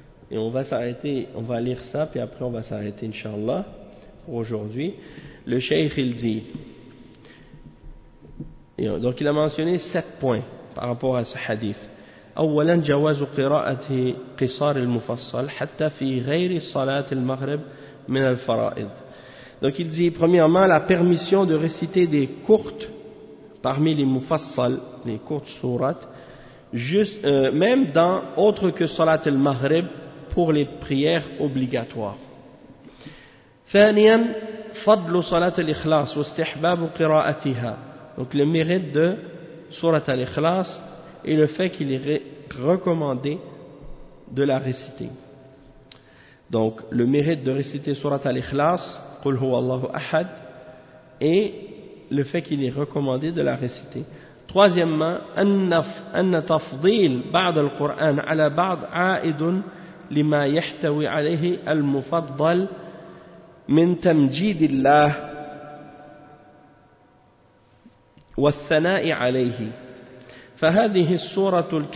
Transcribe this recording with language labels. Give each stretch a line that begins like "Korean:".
French: Et on va s'arrêter, on va lire ça, puis après on va s'arrêter, inshallah, pour aujourd'hui. Le cheikh, il dit, et donc il a mentionné 7 points par rapport à ce hadith.
Arabic: أولا جواز قراءة قصار المفصل حتى في غير صلاة المغرب من الفرائض.
French: Donc il dit premièrement la permission de réciter des courtes parmi les mufassal, les courtes sourates, même dans autre que salat al-maghrib pour les prières obligatoires.
Arabic: ثانيا فضل صلاة الإخلاص واستحباب قراءتها.
French: Donc le mérite de surat al-ikhlas et le fait qu'il est recommandé de la réciter. Donc le mérite de réciter surat al-ikhlas,
Arabic: قُلْ هُوَ اللَّهُ أَحَدْ,
French: et le fait qu'il est recommandé de la réciter. Troisièmement,
Arabic: أَنَّ تَفْضِيلْ بَعْدَ الْقُرْآنَ عَلَى بَعْدْ عَائِدٌ لِمَا يَحْتَوِي عَلَيْهِ الْمُفَضَّلْ مِنْ تَمْجِيدِ اللَّهِ وَالثَّنَاءِ عَلَيْهِ فَهَذِهِ الصُّورَةُ